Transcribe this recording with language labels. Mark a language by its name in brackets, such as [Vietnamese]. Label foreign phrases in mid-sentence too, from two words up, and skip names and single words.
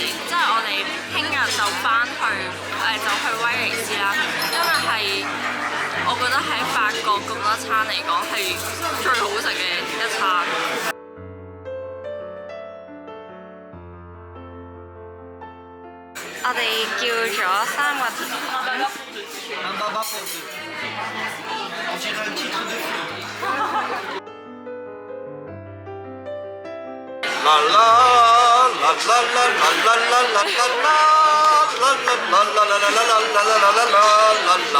[Cantonese] 即係我哋聽日就翻去就去威尼斯啦，因為係我覺得喺法國咁多餐嚟講係最好食嘅一餐。我哋叫咗3個甜品。 [French] Un baba pour deux. On dirait un titre de film. La la la la la la la la la la la la la la la la la.